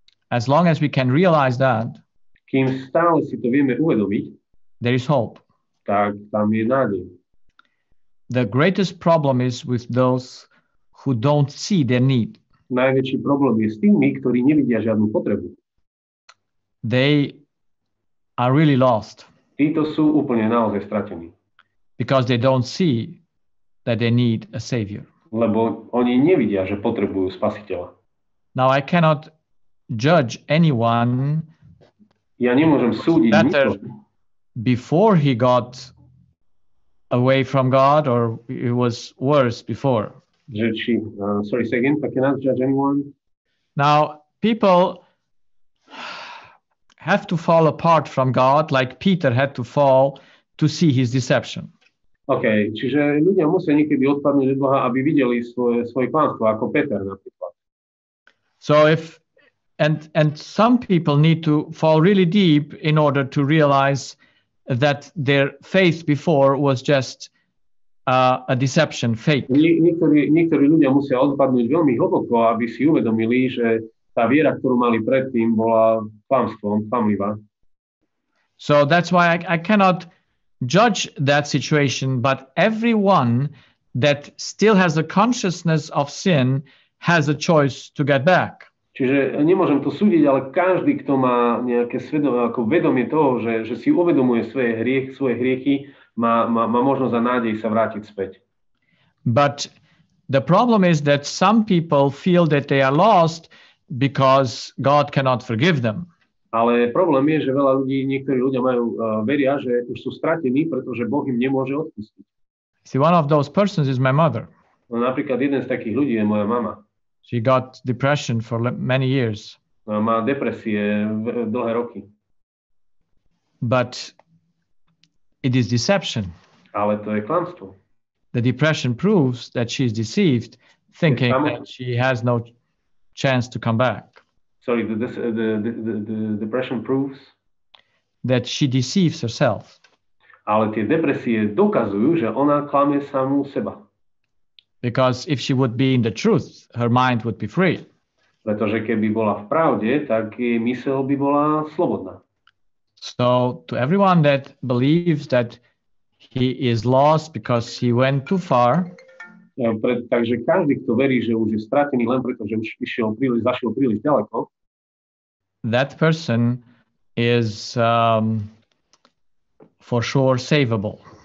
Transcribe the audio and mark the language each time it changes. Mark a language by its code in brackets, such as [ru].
[en] as long as we can realize that, [sk] kým stále si to vieme uvedomiť, [en] there is hope. [sk] tak tam je nádej. [en] The greatest problem is with those who don't see their need. [sk] Najväčší problém je s tými, ktorí nevidia žiadnu potrebu. [en] They are really lost [sk] Títo sú úplne naozaj stratení, [en] because they don't see that they need a savior. [sk] lebo oni nevidia, že potrebujú spasiteľa. [en] Now, I cannot judge anyone [sk] Ja nemôžem súdiť [en] better [sk] nikoho, [en] before he got away from God or it was worse before. [sk] že či... [en] sorry, say again, I cannot judge anyone. Now, people have to fall apart from God like Peter had to fall to see his deception. [sk] OK, čiže ľudia musia niekedy odpadnúť od Boha, aby videli svoje pánstvo, ako Peter napríklad. [en] So and some people need to fall really deep in order to realize that their faith before was just a deception, fake. [sk] Niektorí ľudia musia odpadnúť veľmi hlboko, aby si uvedomili, že tá viera, ktorú mali predtým, bola klamstvom, klamlivá. [en] So that's why I cannot judge that situation, but everyone that still has a consciousness of sin has a choice to get back. [sk] Čiže nemôžem to súdiť, ale každý, kto má nejaké ako vedomie toho, že si uvedomuje svoje hriechy, má možnosť a nádej sa vrátiť späť. [en] But the problem is that some people feel that they are lost because God cannot forgive them. [sk] Ale problém je, že niektorí ľudia veria, že už sú stratení, pretože Boh im nemôže odpustiť. [en] See, one of those persons is my mother. [sk] No, napríklad jeden z takých ľudí je moja mama. [en] She got depression for many years. [sk] Má depresie dlhé roky. [en] But it is deception. [sk] Ale to je klamstvo. [en] The depression proves that she is deceived, thinking that she has no chance to come back. Sorry, the depression proves that she deceives herself. [sk] Ale tie depresie dokazujú, že ona klame samú seba. [en] Because if she would be in the truth, her mind would be free. [sk] Pretože keby bola v pravde, tak jej myseľ by bola slobodná. [en] So to everyone that believes that he is lost because he went too far, [sk] Takže každý, kto verí, že už je stratený len preto, že už zašiel príliš ďaleko, [en] that person is for sure savable.